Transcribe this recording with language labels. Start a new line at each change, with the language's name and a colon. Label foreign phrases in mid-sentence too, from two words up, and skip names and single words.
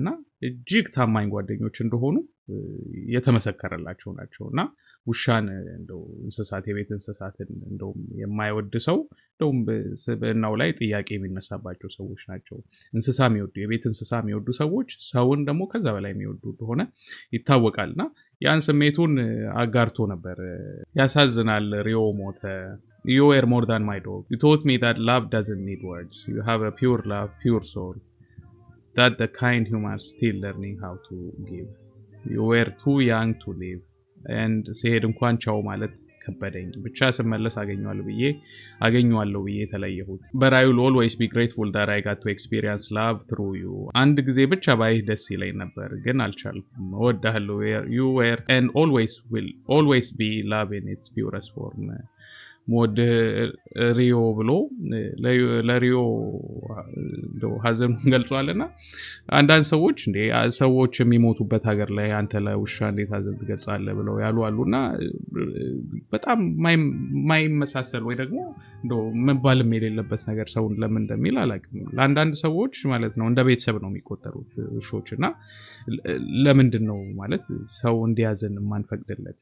Amharic: እጅግ ታማኝ ጓደኞች እንደሆኑ የተመሰከረላቸው ናቸውና ውሻን እንደው እንስሳት የቤት እንስሳትን እንደው የማይወድ ሰው እንደው በስብዕናው ላይ ጥያቄ የሚነሳባቸው ሰዎች ናቸው። እንስሳ የሚወዱ የቤት እንስሳ የሚወዱ ሰዎች ሰውን ደግሞ ከዛ በላይ የሚወዱ እንደሆነ ይታወቃልና ያን ስሜቱን አጋርቶ ነበር። ያሳዝናል። ሪዮ ሞተ።
English: You were more than my dog. You taught me that love doesn't need words. You have a pure love, pure soul. That the kind humans still learning how to give. You were too young to live. And
Amharic: ሲሄድ እንኳን ቻው ማለት ከበደኝ። ብቻ ስመለስ አገኘዋለሁ ብዬ ተለየሁት።
English: But I will always be grateful that I got to experience love through you.
Amharic: አንድ ጊዜ ብቻ ባይህ ደስ ይለኝ ነበር ግን አልቻልኩም። እወድሃለሁ.
English: You were and always will always be love in its purest form.
Amharic: ሞድ ሪዮ ብሎ ለሪዮ ሀዘን ገልጿልና አንዳንድ ሰዎች እንዴ ሰዎች የሚሞቱበት ሀገር ላይ አንተ ለውሻ እንዴት ሀዘን ትገልጻለህ ብለው ያሉ አሉና በጣም ማይመሳሰል ወይ ደግሞ እንደው መባልም የሌለበት ነገር ሰውን ለምን እንደሚል አላውቅም። ለአንዳንድ ሰዎች ማለት ነው እንደ ቤተሰብ ነው የሚቆጠሩት ውሾችና ለምንድን ነው ማለት ሰው እንዲያዘን ማንፈቅድለት?